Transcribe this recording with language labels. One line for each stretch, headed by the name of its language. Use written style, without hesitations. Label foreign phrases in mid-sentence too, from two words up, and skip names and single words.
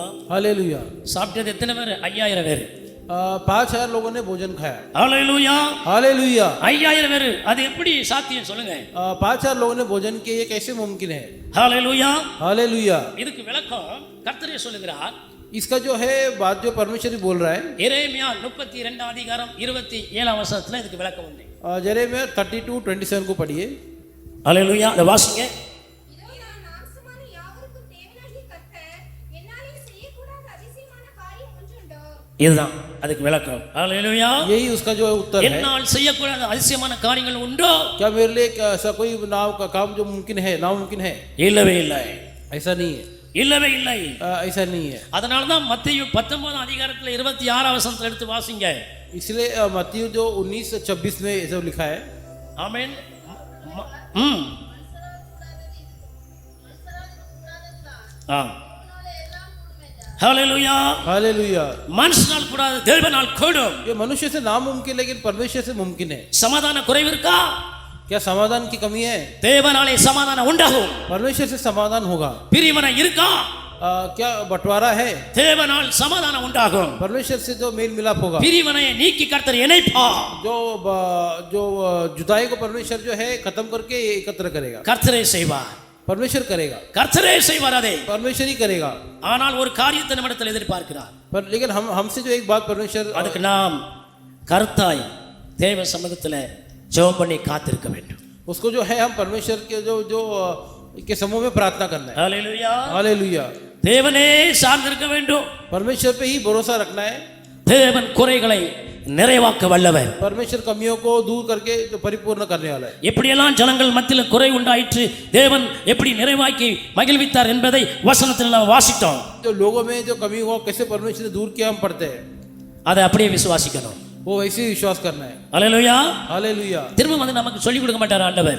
Hindi: हालेलुया.
Tamil: சாப்பிட்டது எத்தனை பேர்? 5000 பேர்.
Hindi: 5000 लोगों ने भोजन खाया.
Tamil: ஹல்லேலூயா.
Hindi: हालेलुया.
Tamil: 5000 பேர். அது எப்படி சாத்தியம் சொல்லுங்க?
Hindi: 5000 लोगों ने भोजन किया, ये कैसे मुमकिन है?
Tamil: ஹல்லேலூயா.
Hindi: हालेलुया.
Tamil: இதுக்கு விளக்கம் கர்த்தரே சொல்லுகிறார்.
Hindi: इसका जो है बात जो परमेश्वर ही बोल रहा है.
Tamil: எரேமியா 32 அதிகாரம் 27ஆம் வசனத்துல இதுக்கு விளக்கம் உண்டு.
Hindi: यिर्मयाह 32:27 को पढ़िए.
Tamil: ஹல்லேலூயா. அதை வாசிங்க. இதுதான் அதுக்கு விளக்கம். ஹல்லேலூயா.
Hindi: यही उसका जो उत्तर है.
Tamil: என்னால் செய்யக்கூடாத அதிசயமான காரியங்கள் உண்டோ?
Hindi: क्या मेरे लिए ऐसा कोई नाम का काम जो मुमकिन है, नामुमकिन है?
Tamil: இல்லவே இல்லை,
Hindi: ऐसा नहीं है.
Tamil: இல்லவே இல்லை.
Hindi: ऐसा नहीं है.
Tamil: அதனால தான் மத்தேயு 19 அதிகாரத்துல 26ஆம் வசனத்தை எடுத்து வாசிங்க.
Hindi: इसलिए मत्ती जो 19:26 में ऐसा लिखा है.
Tamil: ஆமென். ஹல்லேலூயா.
Hindi: हालेलुया.
Tamil: மனுஷனால் கூடாது, தேவனால் கூடும்.
Hindi: ये मनुष्य से नामुमकिन लेकिन परमेश्वर से मुमकिन है.
Tamil: சமாதான குறைவு இருக்கா?
Hindi: क्या समाधान की कमी है?
Tamil: தேவனாலே சமாதானம் உண்டாகும்.
Hindi: परमेश्वर से समाधान होगा.
Tamil: பிரிவினை இருக்கா?
Hindi: क्या बंटवारा है?
Tamil: தேவனால் சமாதானம் உண்டாகும்.
Hindi: परमेश्वर से जो मेल मिलाप होगा.
Tamil: பிரிவினையை நீக்கி கர்த்தர் இணைப்பார்.
Hindi: जो जुदाई को परमेश्वर जो है खत्म करके एकत्र करेगा.
Tamil: கர்த்தரே செய்வார்.
Hindi: परमेश्वर करेगा.
Tamil: கர்த்தரே செய்வார் அதை.
Hindi: परमेश्वर ही करेगा.
Tamil: ஆனால் ஒரு காரியத்தை நம்மிடத்தில் எதிர்பார்க்கிறார்.
Hindi: पर लेकिन हमसे जो एक बात परमेश्वर,
Tamil: அதுக்கு நாம் கர்த்தாய் தேவ சமூகத்தில் ஜெபம் பண்ணி காத்திருக்க வேண்டும்.
Hindi: उसको जो है हम परमेश्वर के जो के समूह में प्रार्थना करना है.
Tamil: ஹல்லேலூயா.
Hindi: हालेलुया.
Tamil: தேவனே சார்ந்திருக்க வேண்டும்.
Hindi: परमेश्वर पे ही भरोसा रखना है.
Tamil: தேவன் குறைகளை நிறைவாக்க வல்லவர்.
Hindi: परमेश्वर कमियों को दूर करके जो परिपूर्ण करने वाला है.
Tamil: எப்படியெல்லாம் ஜனங்கள் மத்தியில் குறை உண்டாயிற்று, தேவன் எப்படி நிறைவாக்கி மகிழ்வித்தார் என்பதை வசனத்தில் நாம் வாசித்தோம்.
Hindi: जो लोगों में जो कमी हुआ कैसे परमेश्वर ने दूर किया हम पढ़ते हैं.
Tamil: அதை அப்படியே விசுவாசிக்கணும்.
Hindi: वो वैसे ही विश्वास करना है.
Tamil: ஹல்லேலூயா.
Hindi: हालेलुया.
Tamil: திரும்ப வந்து நமக்கு சொல்லிக் கொடுக்க மாட்டார் ஆண்டவர்.